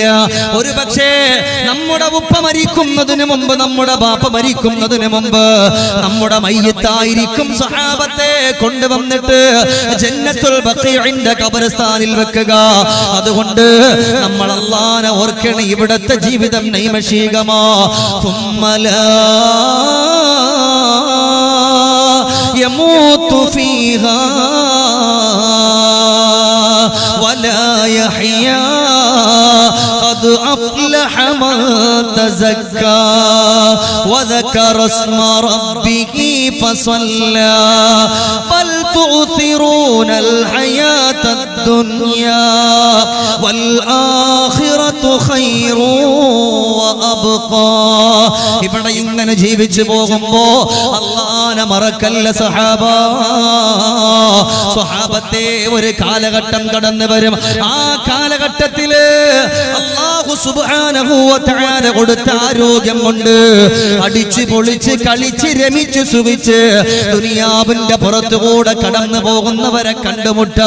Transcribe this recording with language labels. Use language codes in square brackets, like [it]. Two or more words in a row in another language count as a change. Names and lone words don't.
[ml] ഒരു പക്ഷേ നമ്മുടെ ഉപ്പ മരിക്കുന്നതിന് മുമ്പ്, നമ്മുടെ ബാപ്പ മരിക്കുന്നതിന് മുമ്പ് നമ്മുടെ മയ്യത്തായിരിക്കും സ്വഹാബത്തെ കൊണ്ടുവന്നിട്ട് ജന്നത്തുൽ ബഖീഇന്റെ ഖബർസ്ഥാനിൽ വെക്കുക. അതുകൊണ്ട് നമ്മൾ അല്ലാഹുവിനെ ഓർക്കണം. ഇവിടത്തെ ജീവിതം നൈമശികമാ. [ar] يموت فيها ولا يحيا قد أفلح من تزكى وذكر اسم ربه فصلى بل تؤثرون الحياة الدنيا والآخرة خير وأبقى. [ml] ഇവിടെ ഇങ്ങനെ ജീവിച്ചു പോകുമ്പോ അല്ലാഹുവിനെ മറക്കല്ല സഹാബ. സ്വഹാബത്തെ ഒരു കാലഘട്ടം കടന്നു വരും. ആ കാലഘട്ടത്തില് [ar] الله سبحانه وتعالى [ml] കൊടുത്ത ആരോഗ്യം കൊണ്ട് അടിച്ചു പൊളിച്ച് കളിച്ച് രമിച്ച് സുഖിച്ച് ദുനിയാവിന്റെ പുറത്തുകൂടെ കടന്നു പോകുന്നവരെ കണ്ടുമുട്ടാ.